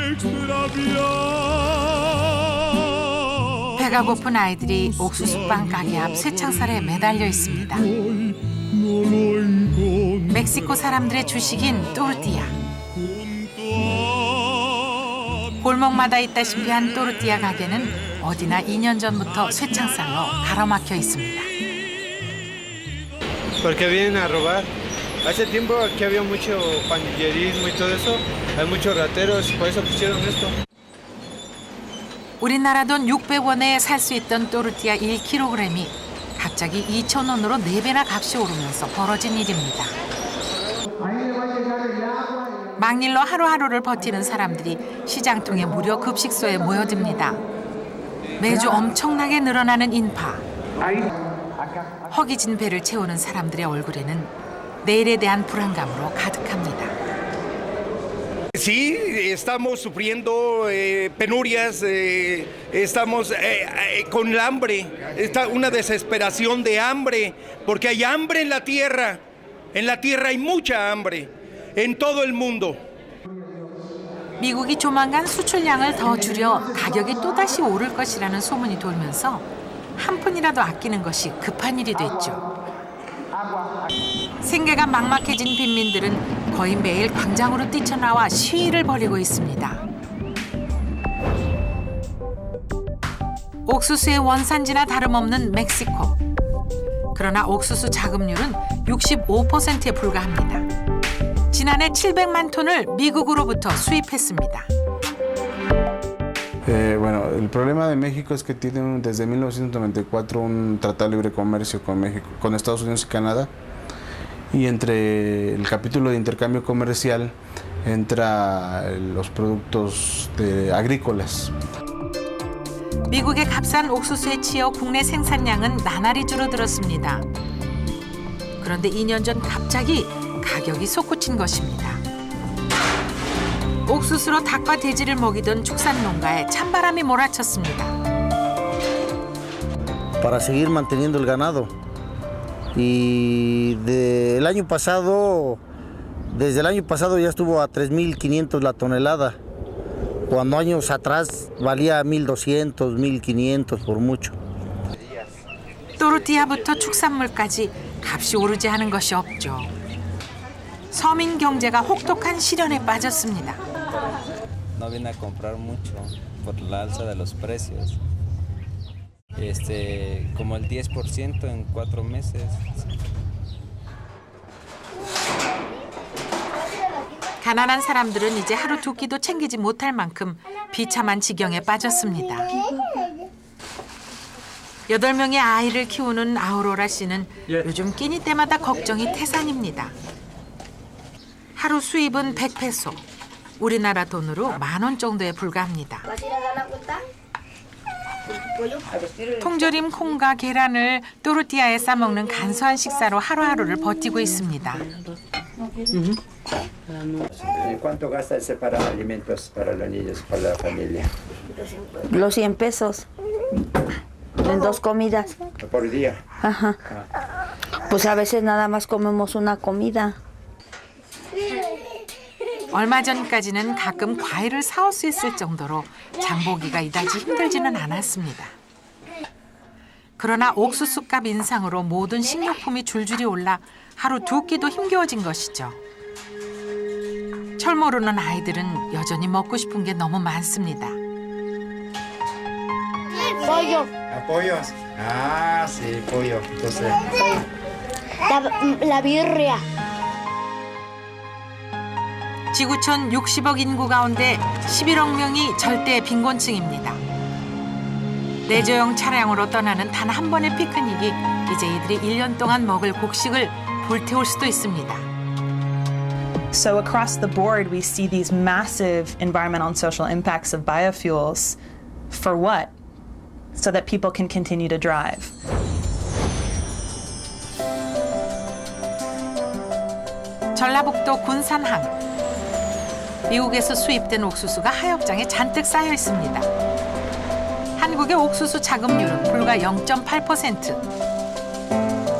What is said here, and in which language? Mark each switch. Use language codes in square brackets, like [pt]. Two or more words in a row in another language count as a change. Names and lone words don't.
[ko] 배가 고픈 아이들이 옥수수빵 가게 앞 쇠창살에 매달려 있습니다. 멕시코 사람들의 주식인 또르띠아. 골목마다 있다시피 한 또르띠아 가게는 어디나 2년 전부터 쇠창살로 가로막혀 있습니다. [es] Porque vienen a robar. Hace tiempo aquí había mucho pandillerismo y todo eso. Hay muchos rateros, por eso pusieron esto. [ko] 우리나라 돈 600원에 살 수 있던 또르띠아 1kg이 갑자기 2,000원으로 4배나 값이 오르면서 벌어진 일입니다. 막일로 하루하루를 버티는 사람들이 시장통의 무료 급식소에 모여듭니다. 매주 엄청나게 늘어나는 인파. 허기진 배를 채우는 사람들의 얼굴에는 내일에 대한 불안감으로 가득합니다. [es] Sí, estamos sufriendo penurias, estamos con el hambre, está una desesperación de hambre, porque hay hambre en la tierra En la tierra hay mucha hambre, en todo el mundo. [ko] 미국이 조만간 수출량을 더 줄여 가격이 또다시 오를 것이라는 소문이 돌면서 한 푼이라도 아끼는 것이 급한 일이 됐죠. 생계가 막막해진 빈민들은 거의 매일 광장으로 뛰쳐나와 시위를 벌이고 있습니다. 옥수수의 원산지나 다름없는 멕시코. 그러나 옥수수 자급률은 65%에 불과합니다. 지난해 700만 톤을 미국으로부터 수입했습니다. [es] Bueno, el problema de México es que tiene desde 1994 un tratado de libre comercio con México, con Estados Unidos y Canadá. Y entre el capítulo de intercambio comercial entra los productos agrícolas. [ko] 미국의 값싼 옥수수에 치여 국내 생산량은 나날이 줄어들었습니다. 그런데 2년 전 갑자기 가격이 솟구친 것입니다. 옥수수로 닭과 돼지를 먹이던 축산 농가에 찬바람이 몰아쳤습니다. [es] Para seguir manteniendo el ganado. Y desde el año pasado ya estuvo a 3.500 la tonelada. Cuando años atrás valía 1.200, 1.500 por mucho. [ko] 또르띠아부터 축산물까지 값이 오르지 않은 것이 없죠. 서민 경제가 혹독한 시련에 빠졌습니다. [es] No viene a comprar mucho por la alza de los precios. Como el 10% en 4 meses. [ko] 가난한 사람들은 이제 하루 두 끼도 챙기지 못할 만큼 비참한 지경에 빠졌습니다. 8명의 아이를 키우는 아우로라 씨는 요즘 끼니 때마다 걱정이 태산입니다. 하루 수입은 100페소, 우리나라 돈으로 10,000원 정도에 불과합니다. 통조림 콩과 계란을 또르띠아에 싸먹는 간소한 식사로 하루하루를 버티고 있습니다. [es] ¿Cuánto gasta ese para alimentos para los niños, para la familia? Los 100 pesos en 2 comidas. ¿Por día? Ajá. Pues a veces nada más comemos una comida. [ko] 얼마 전까지는 가끔 과일을 사올 수 있을 정도로 장보기가 이다지 힘들지는 않았습니다. 그러나 옥수수값 인상으로 모든 식료품이 줄줄이 올라 하루 두 끼도 힘겨워진 것이죠. 철 모르는 아이들은 여전히 먹고 싶은 게 너무 많습니다. [es] Pollo. ¿Pollos? Ah, sí, pollo. Entonces. La birria. [ko] 지구촌 60억 인구 가운데 11억 명이 절대 빈곤층입니다. 내조용 차량으로 떠나는 단 한 번의 피크닉이 이제 이들이 1년 동안 먹을 곡식을 불태울 수도 있습니다. [en] So across the board, we see these massive environmental and social impacts of biofuels. For what? So that people can continue to drive. [ko] 전라북도 군산항. 미국에서 수입된 옥수수가 하엽장에 잔뜩 쌓여 있습니다. 한국의 옥수수 자급률은 불과 0.8%.